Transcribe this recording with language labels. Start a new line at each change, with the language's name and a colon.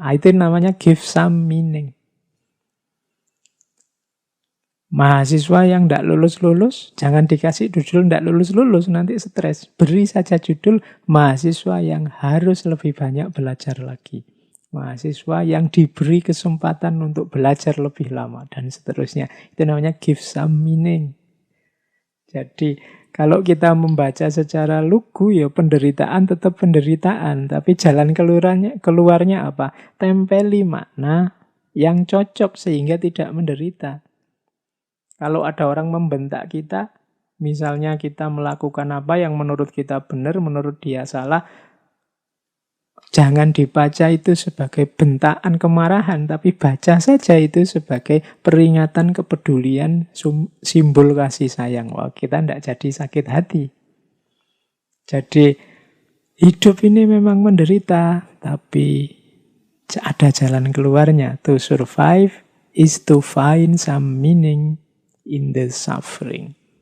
Indonesian: Itu namanya
English: give some meaning.
Indonesian: Mahasiswa yang tidak lulus-lulus, jangan dikasih judul tidak lulus-lulus, nanti stres. Beri saja judul mahasiswa yang harus lebih banyak belajar lagi. Mahasiswa yang diberi kesempatan untuk belajar lebih lama, dan seterusnya. Itu namanya
English: give some meaning.
Indonesian: Jadi kalau kita membaca secara lugu, ya penderitaan tetap penderitaan. Tapi jalan keluarnya apa? Tempeli makna yang cocok sehingga tidak menderita. Kalau ada orang membentak kita, misalnya kita melakukan apa yang menurut kita benar, menurut dia salah, jangan dibaca itu sebagai bentaan kemarahan, tapi baca saja itu sebagai peringatan kepedulian, simbol kasih sayang. Wah, kita tidak jadi sakit hati. Jadi hidup ini memang menderita, tapi ada jalan keluarnya.
English: To survive is to find some meaning in the suffering.